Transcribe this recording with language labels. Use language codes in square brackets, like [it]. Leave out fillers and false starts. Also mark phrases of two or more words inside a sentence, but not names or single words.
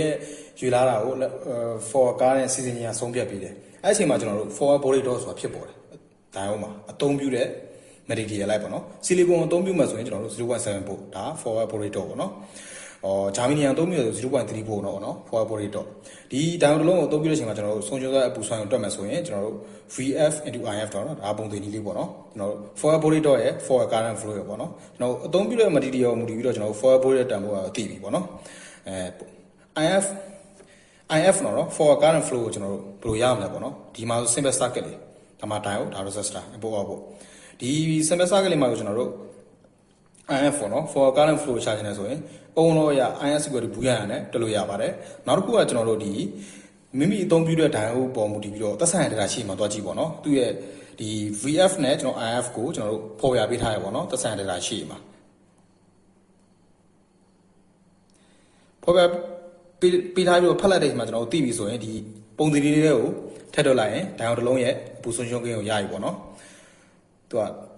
[my] ရဲ့ရွေ့လာတာကို [en] forward current [my] စီစဉ်ခြင်းကဆုံးဖြတ်ပေးတယ်အဲ့အချိန်မှာကျွန်တော်တို့ [en] forward voltage [my] တော့ဆိုတာဖြစ်ပေါ်တယ်ဒါရောမှာအသုံးပြုတဲ့ material လိုက်ပေါ့နော် silicon အသုံးပြုမှဆိုရင်ကျွန်တော်တို့ 0.7 volt ဒါ [en] forward voltage [my] တော့ပေါ့နော်ဂျာမနီအသုံးပြုဆို 0.3 volt တော့နော် [en] forward voltage [my] တော့ဒီ diode တစ်လုံးကိုအသုံးပြုတဲ့အချိန်မှာကျွန်တော်တို့ဆုံးရှုံးသွားတဲ့အပူစွမ်းကိုတွက်မယ်ဆိုရင်ကျွန်တော်တို့ [en] VF into IF [my] တော့နော်ဒါပုံသင်နည်းလေးပေါ့နော်ကျွန်တော်တို့ [en] forward voltage [my] တော့ရဲ့ [en] forward current flow [my] ရပေါ့နော်ကျွန်တော်အသုံးပြုတဲ့ material ကိုမူတည်ပြီးတော့ကျွန်တော်တို့ [en] forward voltage [my] တန်ဖိုးကိုသိပြီပေါ့နော် IF နော် [en] forward current flow [my] ကိုကျွန်တော်တို့ဘယ်လိုရမလဲပေါ့နော်ဒီမှာ [en] simple circuit [my] လေးဒါမှ diode ဒါ resistor အပေါ်ပေါ့ဒီ [en] simple circuit [my] လေးမှာကိုကျွန်တော်တို့ IF ပေါ့နော် [en] forward current flow [my] ရှာချင်တယ်ဆိုရင်အုံလို့ရ IS ကိုဘူးရရတယ်တက်လို့ရပါတယ်နောက်တစ်ခုကကျွန်တော်တို့ဒီမိမိအသုံးပြုတဲ့ diode ပေါ်မူတည်ပြီးတော့သက်ဆိုင်တဲ့ [en] data sheet [my] မှာတွားကြည့်ပေါ့နော်သူ့ရဲ့ဒီ VF နဲ့ကျွန်တော် IF ကိုကျွန်တော်တို့ဖော်ပြပေးထားရပေါ့နော်သက်ဆိုင်တဲ့ [en] data sheet [my] မှာ ဖော်ပြပေးထားပြီးတော့ဖတ်လိုက်တဲ့အခါမှာကျွန်တော်တို့သိပြီဆိုရင်ဒီပုံသဏ္ဍာန်လေးတွေကိုထည့်ထုတ်လိုက်ရင် diode တစ်လုံးရဲ့အပူဆုံးရှုံးကိန်းကိုရပြီပေါ့နော်သူက